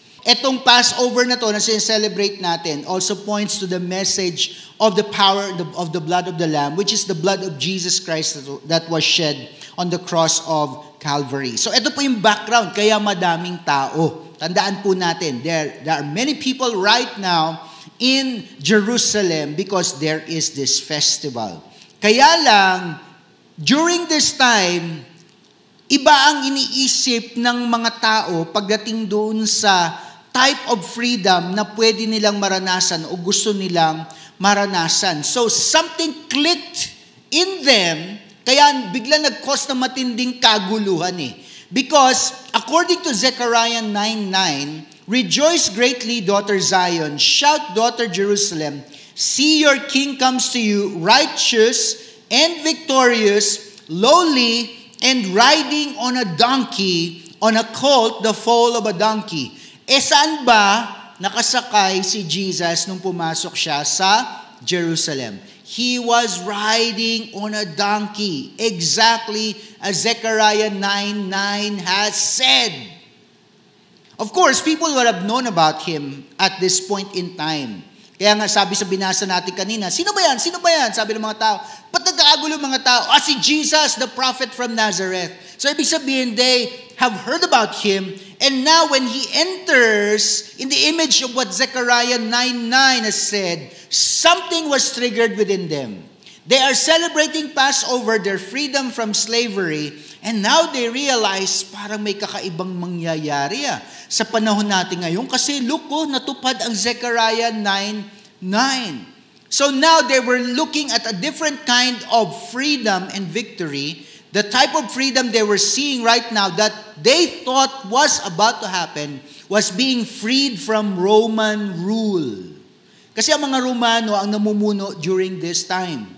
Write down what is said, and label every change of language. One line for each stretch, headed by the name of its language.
English: Etong Passover na to na sincelebrate natin also points to the message of the power of the blood of the Lamb, which is the blood of Jesus Christ that was shed on the cross of Calvary. So ito po yung background, kaya madaming tao. Tandaan po natin, there are many people right now in Jerusalem because there is this festival.
Filipino: Kaya lang, during this time, iba ang iniisip ng mga tao pagdating doon sa type of freedom na pwede nilang maranasan o gusto nilang maranasan. So something clicked in them, kaya bigla nag-cause na matinding kaguluhan eh.
English: Because according to Zechariah 9:9, rejoice greatly, daughter Zion, shout, daughter Jerusalem, see your king comes to you, righteous and victorious, lowly and riding on a donkey, on a colt, the foal of a donkey.
Filipino: Saan ba nakasakay si Jesus nung pumasok siya sa Jerusalem?
English: He was riding on a donkey, exactly as Zechariah 9:9 has said. Of course, people would have known about him at this point in time.
Filipino: Kaya nga sabi sa binasa natin kanina, sino ba yan? Sino ba yan? Sabi ng mga tao, ba't nagkakagulo mga tao? Si Jesus, the prophet from Nazareth.
English: So ibig sabihin, they have heard about him, and now when he enters in the image of what Zechariah 9:9 has said, something was triggered within them. They are celebrating Passover, their freedom from slavery, and now they realize parang may kakaibang mangyayari sa panahon natin ngayon kasi look, natupad ang Zechariah 9:9. So now they were looking at a different kind of freedom and victory. The type of freedom they were seeing right now that they thought was about to happen was being freed from Roman rule.
Filipino: Kasi ang mga Romano ang namumuno during this time.